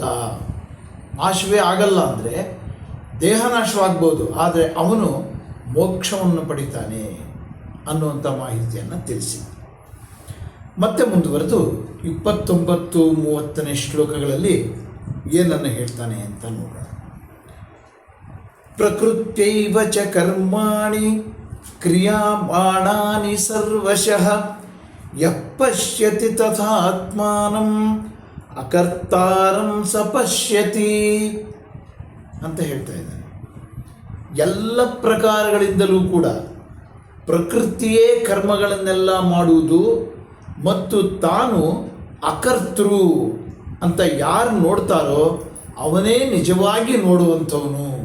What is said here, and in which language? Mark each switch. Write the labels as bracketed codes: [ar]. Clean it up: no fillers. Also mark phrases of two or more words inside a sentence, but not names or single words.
[kn] ನಾಶವೇ ಆಗಲ್ಲ ಅಂದರೆ ದೇಹ ನಾಶವಾಗ್ಬೋದು, ಆದರೆ ಅವನು ಮೋಕ್ಷವನ್ನು ಪಡಿತಾನೆ ಅನ್ನುವಂಥ ಮಾಹಿತಿಯನ್ನು ತಿಳಿಸಿ ಮತ್ತೆ ಮುಂದುವರೆದು 29-30ನೇ ಶ್ಲೋಕಗಳಲ್ಲಿ ಏನನ್ನು ಹೇಳ್ತಾನೆ ಅಂತ ನೋಡೋಣ. [sa] ಪ್ರಕೃತ್ಯೈವ ಚ ಕರ್ಮಾಣಿ ಕ್ರಿಯಾಮಾಣಾನಿ ಸರ್ವಶಃ ಯಃ ಪಶ್ಯತಿ ತಥಾತ್ಮಾನಂ ಅಕರ್ತಾರಂ ಸ ಪಶ್ಯತಿ [kn] ಅಂತ ಹೇಳ್ತಾ ಇದ್ದಾನೆ. ಎಲ್ಲ ಪ್ರಕಾರಗಳಿಂದಲೂ ಕೂಡ ಪ್ರಕೃತಿಯೇ ಕರ್ಮಗಳನ್ನೆಲ್ಲ ಮಾಡುವುದು ಮತ್ತು ತಾನು ಅಕರ್ತೃ ಅಂತ ಯಾರು ನೋಡ್ತಾರೋ ಅವನೇ ನಿಜವಾಗಿ ನೋಡುವಂಥವನು.